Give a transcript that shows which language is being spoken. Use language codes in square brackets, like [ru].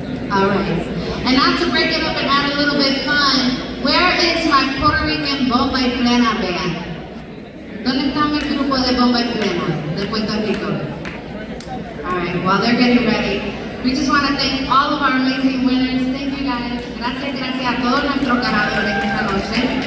[en] Alright, and now to break it up and add a little bit fun, where is my Puerto Rican Bomba y Plena band? [es] ¿Dónde está mi grupo de Bomba y Plena de Puerto Rico? [en] Alright, while they're getting ready, we just want to thank all of our amazing winners. Thank you guys. [es] Gracias a todos nuestros ganadores esta noche.